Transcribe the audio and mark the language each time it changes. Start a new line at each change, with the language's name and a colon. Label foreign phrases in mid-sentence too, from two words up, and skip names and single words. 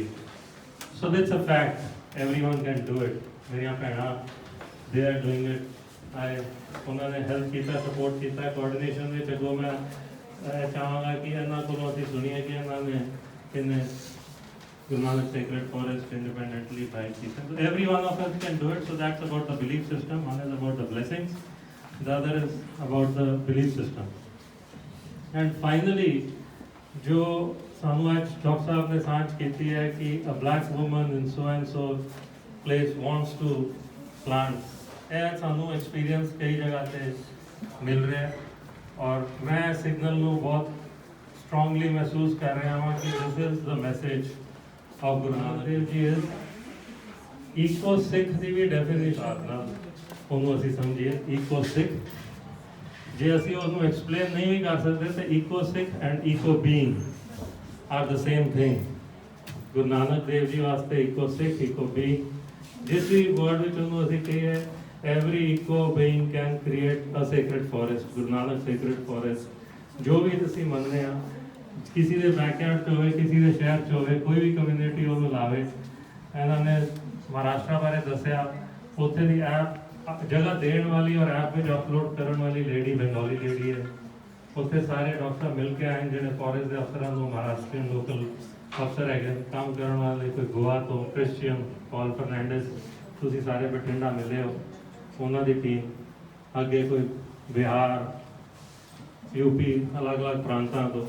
English: So that's a fact, everyone can do it.
Punjabi: ਮੇਰੀਆਂ ਭੈਣਾਂ
English: they are doing it.
Punjabi: ਉਹਨਾਂ ਨੇ ਹੈਲਪ ਕੀਤਾ, ਸਪੋਰਟ ਕੀਤਾ ਕੋਆਰਡੀਨੇਸ਼ਨ ਵਿੱਚ। ਅੱਗੋਂ ਮੈਂ ਚਾਹਾਂਗਾ ਕਿ ਇਹਨਾਂ ਕੋਲੋਂ ਅਸੀਂ ਸੁਣੀਏ ਕਿ ਇਹਨਾਂ ਨੇ ਕਿੰਨੇ ਗੁਰੂ ਨਾਨਕ ਸੇਕਰੇਡ ਫੋਰੈਸਟ
English: independently buy
Punjabi: ਕੀਤਾ।
English: So every one of us can do it. So that's about the belief system. One is about the blessings, the other is about the belief system. And finally,
Punjabi: ਜੋ ਸਾਨੂੰ ਅੱਜ ਡਾਕਟਰ ਸਾਹਿਬ ਨੇ ਸਾਂਝ ਕੀਤੀ ਹੈ ਕਿ
English: a black woman in so and so place wants to plant,
Punjabi: ਇਹ ਸਾਨੂੰ ਐਕਸਪੀਰੀਅੰਸ ਕਈ ਜਗ੍ਹਾ ਤੇ ਮਿਲ ਰਿਹਾ। ਔਰ ਮੈਂ ਸਿਗਨਲ ਨੂੰ ਬਹੁਤ ਸਟਰੋਂਗਲੀ ਮਹਿਸੂਸ ਕਰ ਰਿਹਾ ਹਾਂ ਕਿ
English: this is the message of
Punjabi: ਗੁਰੂ ਨਾਨਕ ਦੇਵ ਜੀ। ਇਜ਼ ਇਕੋ-ਸਿੱਖ ਦੀ ਵੀ ਡੈਫੀਨੇਸ਼ਨ ਨਾਲ ਉਹਨੂੰ ਅਸੀਂ ਸਮਝੀਏ। ਇਕੋ-ਸਿੱਖ ਜੇ ਅਸੀਂ ਉਹਨੂੰ ਐਕਸਪਲੇਨ ਨਹੀਂ ਵੀ ਕਰ ਸਕਦੇ ਤਾਂ
English: eco-Sikh and eco-being are the same thing.
Punjabi: ਗੁਰੂ ਨਾਨਕ ਦੇਵ ਜੀ ਵਾਸਤੇ ਇਕੋ-ਸਿੱਖ, ਇਕੋ-ਬੀਇੰਗ, ਜਿਸ ਵੀ ਵਰਡ ਵਿੱਚ ਉਹਨੂੰ ਅਸੀਂ ਕਹੀਏ
English: every eco being can create a sacred forest, Guru Nanak sacred forest।
Punjabi: ਜੋ ਵੀ ਤੁਸੀਂ ਮੰਨਦੇ ਆ, ਕਿਸੇ ਦੇ ਬੈਕਯਾਰਡ 'ਚ ਹੋਵੇ, ਕਿਸੇ ਦੇ ਸ਼ਹਿਰ 'ਚ ਹੋਵੇ, ਕੋਈ ਵੀ ਕਮਿਊਨਿਟੀ ਉਹਨੂੰ ਲਾਵੇ। ਇਹਨਾਂ ਨੇ ਮਹਾਰਾਸ਼ਟਰ ਬਾਰੇ ਦੱਸਿਆ, ਉੱਥੇ ਦੀ ਐਪ ਜਗ੍ਹਾ ਦੇਣ ਵਾਲੀ ਔਰ ਐਪ ਵਿੱਚ ਅਪਲੋਡ ਕਰਨ ਵਾਲੀ ਲੇਡੀ ਬੰਗਾਲੀ ਲੇਡੀ ਹੈ। ਉੱਥੇ ਸਾਰੇ ਡਾਕਟਰ ਮਿਲ ਕੇ ਆਏ ਜਿਹੜੇ ਫੋਰੈਸਟ ਦੇ ਅਫਸਰਾਂ ਨੂੰ, ਮਹਾਰਾਸ਼ਟਰੀਅਨ ਲੋਕਲ ਅਫਸਰ ਹੈਗੇ ਕੰਮ ਕਰਨ ਵਾਲੇ, ਕੋਈ ਗੋਆ ਤੋਂ ਕ੍ਰਿਸਚੀਅਨ ਪੌਲ ਫਰਨੈਂਡਸ, ਤੁਸੀਂ ਸਾਰੇ ਬਠਿੰਡਾ ਮਿਲੇ ਹੋ, ਉਹਨਾਂ ਦੀ ਟੀਮ ਅੱਗੇ ਕੋਈ ਬਿਹਾਰ, ਯੂਪੀ, ਅਲੱਗ-ਅਲੱਗ ਪ੍ਰਾਂਤਾਂ ਤੋਂ।